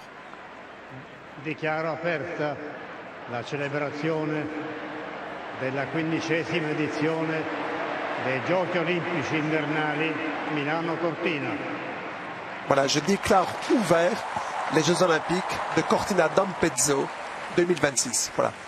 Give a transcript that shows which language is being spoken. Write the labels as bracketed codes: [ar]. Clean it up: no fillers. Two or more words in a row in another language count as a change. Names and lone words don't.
[it] Dichiaro aperta la celebrazione della 15ª edizione dei Giochi Olimpici Invernali Milano-Cortina. [fr] Voilà, je déclare ouvert les Jeux Olympiques de Cortina d'Ampezzo 2026. Voilà.